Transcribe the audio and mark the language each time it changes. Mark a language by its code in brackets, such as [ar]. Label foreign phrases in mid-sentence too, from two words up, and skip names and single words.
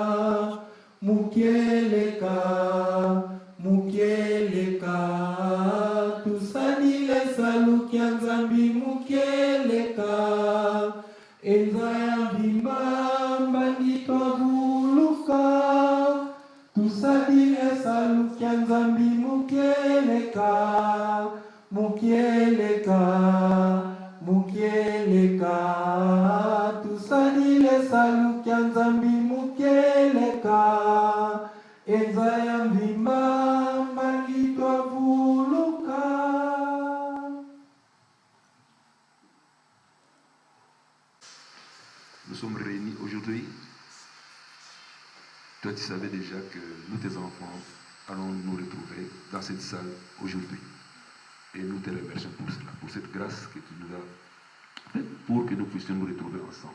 [kg] mukieleka mukieleka tusadile salukya nzambi mukieleka enzayambi mbambangi twabuluka tusadile salukya nzambi mukieleka mukieleka mukieleka tusadile salukya nzambi mukieleka enzayambi mbambangi twabuluka. [fr] Nous sommes réunis aujourd'hui. Toi, tu savais déjà que nous, tes enfants, allons nous retrouver dans cette salle aujourd'hui. Et nous te remercions pour cela, pour cette grâce que tu nous as faite pour que nous puissions nous retrouver ensemble.